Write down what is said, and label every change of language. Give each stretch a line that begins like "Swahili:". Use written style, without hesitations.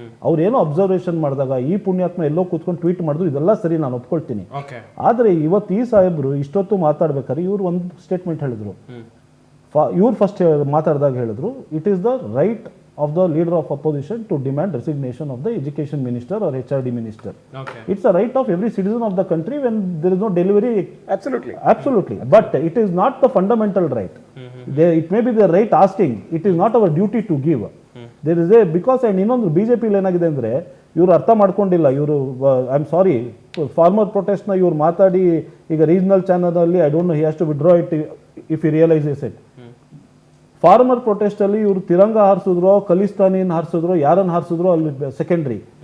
Kannada: ಅವ್ರೇನೋ ಅಬ್ಸರ್ವೇಷನ್ ಮಾಡಿದಾಗ ಈ ಪುಣ್ಯಾತ್ಮ ಎಲ್ಲೋ ಕೂತ್ಕೊಂಡು ಟ್ವೀಟ್ ಮಾಡಿದ್ರು, ಇದೆಲ್ಲ ಸರಿ, ನಾನು ಒಪ್ಕೊಳ್ತೀನಿ. ಆದರೆ ಇವತ್ತು ಈ ಸಾಹೇಬರು ಇಷ್ಟೊತ್ತು ಮಾತಾಡ್ಬೇಕಾದ್ರೆ ಇವ್ರು ಒಂದು ಸ್ಟೇಟ್ಮೆಂಟ್ ಹೇಳಿದ್ರು. ಇವ್ರು ಫಸ್ಟ್ ಮಾತಾಡಿದಾಗ ಹೇಳಿದ್ರು,
English: It is the right of the leader of opposition to demand resignation of the education minister or HRD minister. It's a right of every citizen of the country when there is no delivery. Absolutely. But it is not the fundamental right. It may be the right asking. It is not our duty to give. There is because and
Kannada: ಇನ್ನೊಂದು BJP ಏನಾಗಿದೆ ಅಂದರೆ, ಇವರು ಅರ್ಥ ಮಾಡ್ಕೊಂಡಿಲ್ಲ.
English: ಇವರು I am sorry,
Kannada: farmer ಪ್ರೊಟೆಸ್ಟ್ನ ಇವ್ರು ಮಾತಾಡಿ ಈಗ ರೀಜನಲ್ ಚಾನಲಲ್ಲಿ,
English: I don't know, he has to withdraw it if he realises it.
Kannada: Farmer protest ಅಲ್ಲಿ ಇವರು ತಿರಂಗ ಹಾರಿಸಿದ್ರು, ಖಲಿಸ್ತಾನಿನ ಹಾರಿಸಿದ್ರು, ಯಾರನ್ನು ಹಾರಿಸಿದ್ರು ಅಲ್ಲಿ ಸೆಕೆಂಡ್ರಿ.